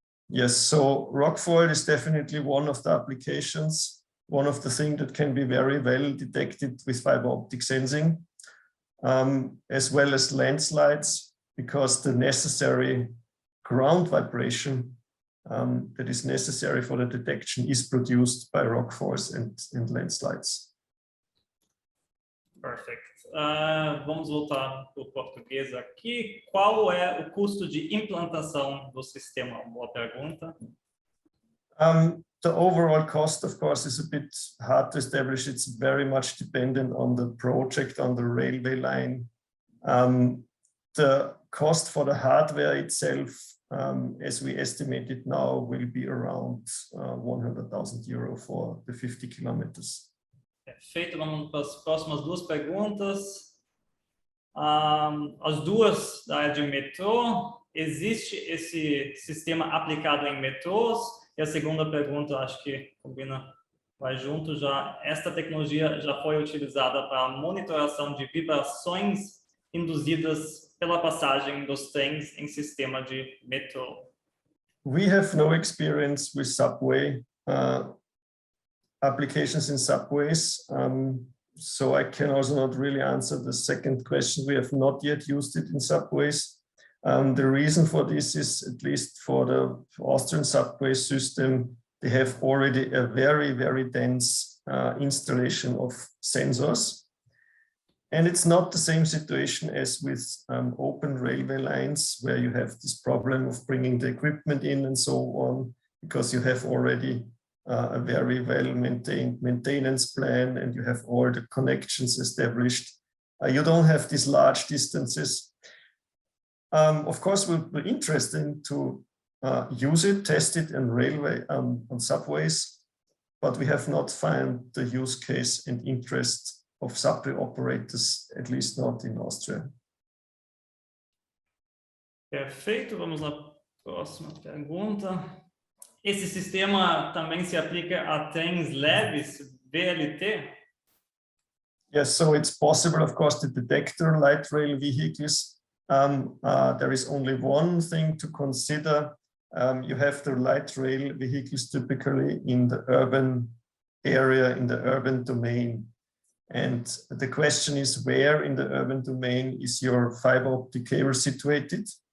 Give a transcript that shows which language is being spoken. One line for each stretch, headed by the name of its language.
English: Yes, so rockfall is definitely one of the applications, one of the things that can be very well detected with fiber optic sensing, as well as landslides, because the necessary ground vibration that is necessary for the detection is produced by rockfalls and landslides. Perfect.
Portuguese: Vamos voltar para o português aqui. Qual é o custo de implantação do sistema? Boa pergunta.
English: The overall cost, of course, is a bit hard to establish. It's very much dependent on the project, on the railway line. The cost for the hardware itself as we estimate it now, will be around 100,000 euro for the 50 kilometers.
Portuguese: Perfeito, vamos para as próximas duas perguntas. As duas da área de metrô, existe esse sistema aplicado em metrôs? E a segunda pergunta, acho que combina, vai junto já. Esta tecnologia já foi utilizada para a monitoração de vibrações induzidas pela passagem dos trens em sistema de metrô.
English: We have no experience with subway applications in subways, so I can also not really answer the second question. We have not yet used it in subways. The reason for this is, at least for the Austrian subway system, they have already a very, very dense installation of sensors. And it's not the same situation as with open railway lines, where you have this problem of bringing the equipment in and so on, because you have already a very well-maintained maintenance plan and you have all the connections established. You don't have these large distances. Of course, it will be interesting to use it, test it in railway, on subways, but we have not found the use case and interest of subway operators, at least not in Austria.
Portuguese: Perfeito, vamos na próxima pergunta. Esse sistema também se aplica a trens leves, VLT?
English: Yes, so it's possible, of course, to detect light rail vehicles. There is only one thing to consider. You have the light rail vehicles typically in the urban area, in the urban domain. And the question is, where in the urban domain is your fiber optic cable situated?